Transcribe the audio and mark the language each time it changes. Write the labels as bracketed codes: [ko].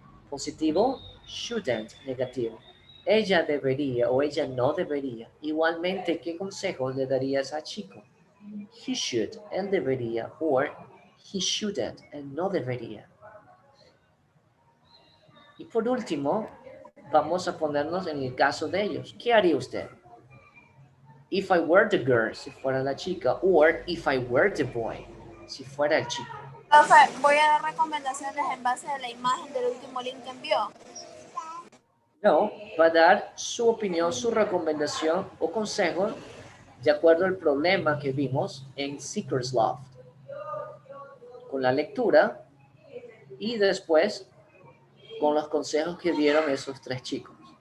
[es] Positivo, [en] shouldn't, [es] negativo. Ella debería o ella no debería. Igualmente, ¿qué consejo le darías a chico? [en] He should, [es] él debería, [en] or he shouldn't, [es] él no debería. Y por último, vamos a ponernos en el caso de ellos. ¿Qué haría usted? [en] If I were the girl, [es] si fuera la chica, [en] or if I were the boy, [es] si fuera el chico. Profe, voy a dar recomendaciones en base a la imagen del último link que envió. No, va a dar su opinión, su recomendación o consejo de acuerdo al problema que vimos en Seeker's Loft. Con la lectura y después con los consejos que dieron esos tres chicos.